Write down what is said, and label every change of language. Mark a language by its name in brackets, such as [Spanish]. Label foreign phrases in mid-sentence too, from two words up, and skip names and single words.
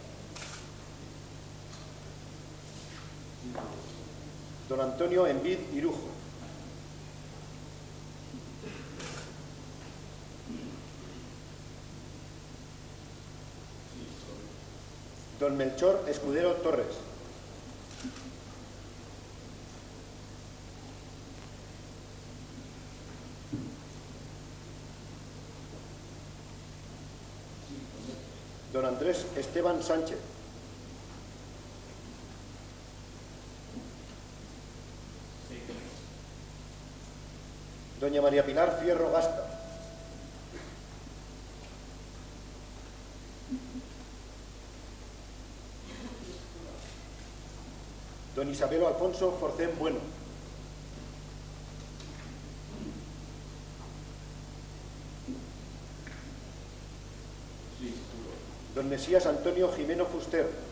[Spanish] Don Antonio Envid Irujo. Don Melchor Escudero Torres. Don Andrés Esteban Sánchez. Doña María Pilar Fierro Gasta. Don Isabelo Alfonso Forcén Bueno. Don Mesías Antonio Jimeno Fuster.